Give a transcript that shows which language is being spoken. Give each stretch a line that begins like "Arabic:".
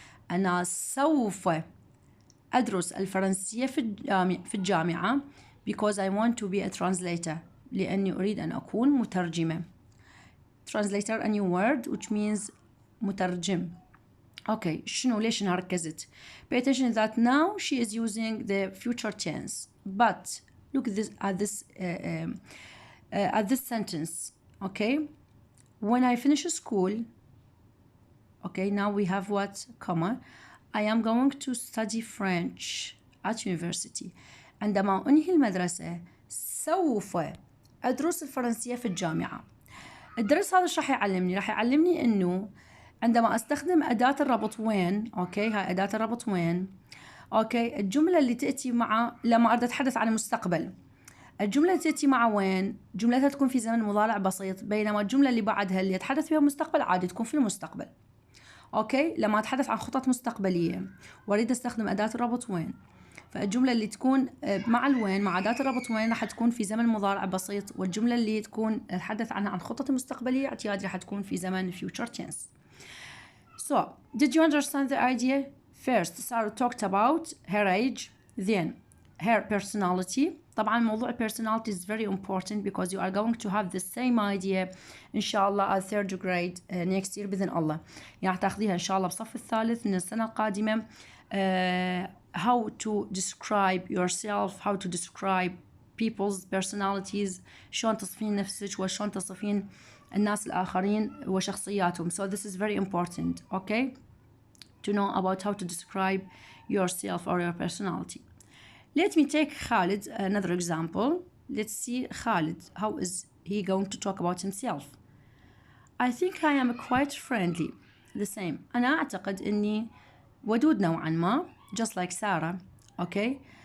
Arabic: أنا سوف أدرس الفرنسية في الجامعة
English: because I want to be a translator.
Arabic: لأني أريد أن أكون مترجمة.
English: Translator, a new word which means مترجم. Okay,
Arabic: ليش أنا ركزت؟
English: Pay attention that now she is using the future tense. But look at this sentence. Okay, when I finish school. Okay, now we have what? Comma. I am going to study French at university.
Arabic: عندما أنهي المدرسة سوف أدرس الفرنسية في الجامعة. الدرس هذا ايش راح يعلمني؟ راح يعلمني إنه عندما أستخدم أداة الربط وين، أوكي، هاي أداة الربط وين، أوكي، الجملة اللي تأتي مع لما أريد أتحدث عن المستقبل، الجملة اللي تأتي مع وين جملتها تكون في زمن مضارع بسيط، بينما الجملة اللي بعدها اللي أتحدث فيها المستقبل عادي تكون في المستقبل. أوكي، لما أتحدث عن خطط مستقبلية وأريد أستخدم أداة الربط وين، فالجملة اللي تكون مع الوين مع أداة الربط وين راح تكون في زمن مضارع بسيط، والجملة اللي تكون أتحدث عنها عن خطط مستقبلية اعتيادي راح تكون في زمن
English: future tense. So, did you understand the idea? First, Sarah talked about her age, then her personality.
Arabic: طبعا موضوع
English: personality is very important because you are going to have the same idea إن شاء الله at third grade next year
Arabic: بإذن الله. يعني تاخذيها إن شاء الله بصف الثالث من السنة القادمة.
English: How to describe yourself, how to describe people's personalities،
Arabic: شلون تصفين نفسك وشلون تصفين الناس الآخرين وشخصياتهم.
English: So this is very important, okay, to know about how to describe yourself or your personality. Let me take Khalid, another example. Let's see Khalid, how is he going to talk about himself? I think I am quite friendly. The same.
Arabic: أنا أعتقد إني ودود نوعا ما,
English: just like Sarah,
Arabic: okay?